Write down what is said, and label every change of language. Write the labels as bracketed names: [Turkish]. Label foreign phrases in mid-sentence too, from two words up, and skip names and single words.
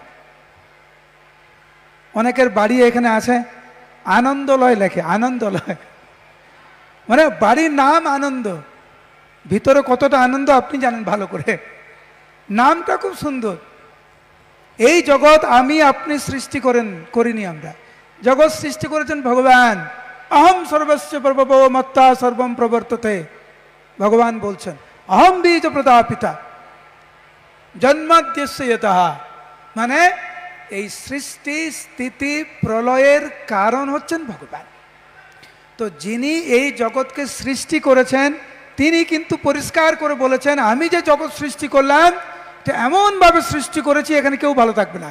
[Bangla] অনেকের বাড়ি এখানে আছে, আনন্দলয় লেখে, আনন্দলয় মানে বাড়ির নাম আনন্দ, ভিতরে কতটা আনন্দ আপনি জানেন ভালো করে। নামটা খুব সুন্দর। এই জগৎ আমি আপনি সৃষ্টি করিনি, আমরা জগৎ সৃষ্টি করেছেন ভগবান। [Sanskrit] অহম সর্বস্য প্রভবো মত্তা সর্বম প্রবর্ততে, [Bangla] ভগবান বলছেন। [Sanskrit] অহম বীজ প্রদাপিতা জন্মাদ্যস্য ইয়তঃ, [Bangla] মানে এই সৃষ্টি স্থিতি প্রলয়ের কারণ হচ্ছেন ভগবান। তো যিনি এই জগৎকে সৃষ্টি করেছেন তিনি কিন্তু পরিষ্কার করে বলেছেন, আমি যে জগৎ সৃষ্টি করলাম এমনভাবে সৃষ্টি করেছি এখানে কেউ ভালো থাকবে না।